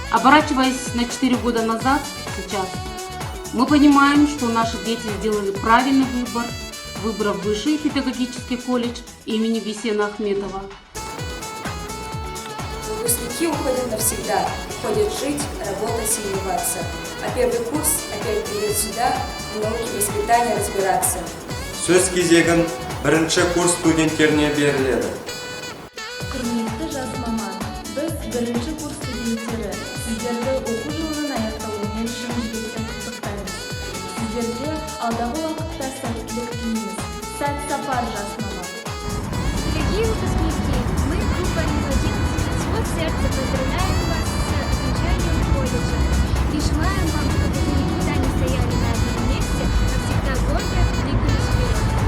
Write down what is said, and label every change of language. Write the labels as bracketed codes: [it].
[ru] Оборачиваясь на 4 года назад, сейчас, мы понимаем, что наши дети сделали правильный выбор, выбрав высший педагогический колледж имени Бейсена Ахметова. Выпускники уходят навсегда, уходят жить, работать и вливаться. А первый курс опять придет сюда, в науке воспитания разбираться. [kk] Сөз кезегін бірінші курс студенттеріне беріледі. Құрметті жас маман, біз бірінші курс студенттері сіздерді оқу жылының аяқталуымен шын жүректен құттықтаймыз. Сіздерге алдағы уақытта сәттілік тілейміз. Сәт сапар, жас маман. [ru] Дорогие выпускники, мы, группа М11, от всего сердца поздравляем вас с окончанием колледжа и желаем вам, чтобы вы никогда не стояли на одном месте, а всегда гордо двигались вперед.